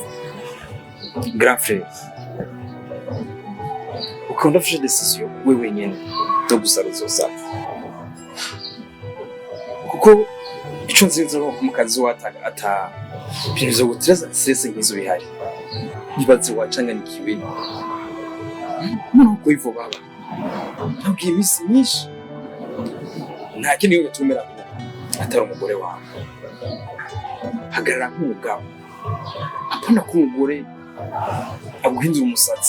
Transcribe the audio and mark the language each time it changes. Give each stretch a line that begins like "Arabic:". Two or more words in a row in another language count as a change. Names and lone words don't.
French: Grand frère,
Rundi: ukunda ufashe decision wewe nyene yo gusara uzosara, kuko ico nzinze ko mu kazi wataga ata ibintu vyo gutereza stress nk'izo bihari. Nibaze wacanganikiwe nuko ivo baba nabwiye iminsi myinshi nta kindi yo gutumira atari umugore wawe. Hagarara nk'umugabo, apana ko umugore aguhindura umusatsi.